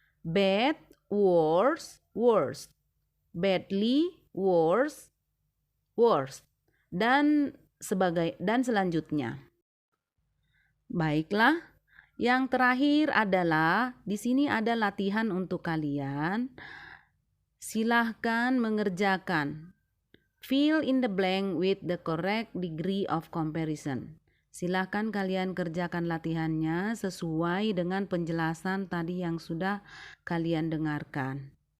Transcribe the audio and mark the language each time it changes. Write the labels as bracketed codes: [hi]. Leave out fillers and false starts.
[en] Bad, worse, worst. Badly, worse, worst. [id] Dan selanjutnya. Baiklah, yang terakhir adalah di sini ada latihan untuk kalian. Silahkan mengerjakan. [en] Fill in the blank with the correct degree of comparison. [id] Silahkan kalian kerjakan latihannya sesuai dengan penjelasan tadi yang sudah kalian dengarkan.